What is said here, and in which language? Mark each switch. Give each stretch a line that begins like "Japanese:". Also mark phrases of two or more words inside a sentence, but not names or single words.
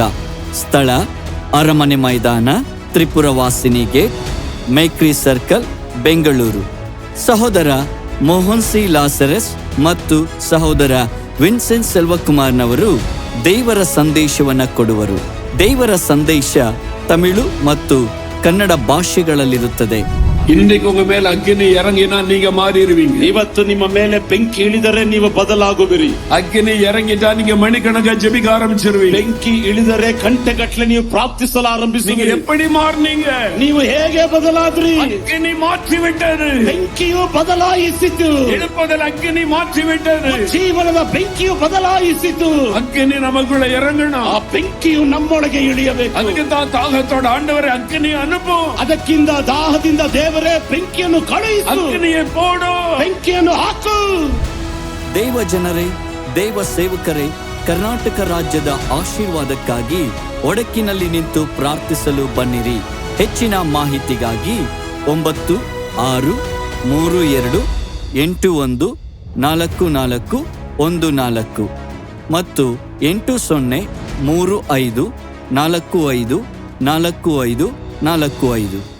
Kannada: ಸ್ಥಳ ಅರಮನೆ ಮೈದಾನ, ತ್ರಿಪುರವಾಸಿನಿ ಗೇಟ್, ಮೇಕ್ರಿ ಸರ್ಕಲ್, ಬೆಂಗಳೂರು. ಸಹೋದರ ಮೋಹನ್ ಸಿ ಲಾಸರಸ್ ಮತ್ತು ಸಹೋದರ ವಿನ್ಸೆಂಟ್ ಸೆಲ್ವಕುಮಾರ್ನವರು ದೇವರ ಸಂದೇಶವನ್ನು ಕೊಡುವರು. ದೇವರ ಸಂದೇಶ ತಮಿಳು ಮತ್ತು ಕನ್ನಡ ಭಾಷೆಗಳಲ್ಲಿರುತ್ತದೆ.
Tamil: இன்னைக்கு உங்க மேல அக்கினி இறங்கினா நீங்க மாறி இருவீங்க.
Kannada: ಇವತ್ತು ನಿಮ್ಮ ಮೇಲೆ ಬೆಂಕಿ ಇಳಿದರೆ ನೀವು ಬದಲಾಗುವಿರಿ.
Tamil: அக்கினி இறங்கிட்டா நீங்க மணிக்கணக்கா ஜெபிக்க ஆரம்பிச்சிருவீங்க.
Kannada: ಬೆಂಕಿ ಇಳಿದರೆ ಗಂಟೆಗಟ್ಟಲೆ ನೀವು ಪ್ರಾರ್ಥಿಸಲು ಆರಂಭಿಸುವಿರಿ.
Tamil: எப்படி மாறினீங்க?
Kannada: ನೀವು ಹೇಗೆ ಬದಲಾದ್ರಿ?
Tamil: அக்கினி மாற்றி விட்டது.
Kannada: ಬೆಂಕಿಯು ಬದಲಾಯಿಸಿತು.
Tamil: எழுப்புதல் அக்கினி மாற்றி விட்டது.
Kannada: ಜೀವನದ ಬೆಂಕಿಯು ಬದಲಾಯಿಸಿತು.
Tamil: அக்கினி நமக்குள்ள இறங்கணும்.
Kannada: ಆ ಬೆಂಕಿಯು ನಮ್ಮೊಳಗೆ ಇಳಿಯಬೇಕು.
Tamil: ಅದಕ್ಕೆ தாகத்தோட ஆண்டவரே அக்கினி அனுப்பு.
Kannada: ಅದಕ್ಕಿಂತ ದಾಹದಿಂದ ದೇವರೇ ಬೆಂಕಿಯನ್ನು ಕಳುಹಿಸು.
Tamil: அக்கினியே போடு.
Kannada: ಬೆಂಕಿಯನ್ನು ಹಾಕು. ದೇವ ಜನರೇ, ದೇವ ಸೇವಕರೇ, ಕರ್ನಾಟಕ ರಾಜ್ಯದ ಆಶೀರ್ವಾದಕ್ಕಾಗಿ ಒಡಕಿನಲ್ಲಿ ನಿಂತು ಪ್ರಾರ್ಥಿಸಲು ಬನ್ನಿರಿ. ಹೆಚ್ಚಿನ ಮಾಹಿತಿಗಾಗಿ 9632814414 ಮತ್ತು 803545454545.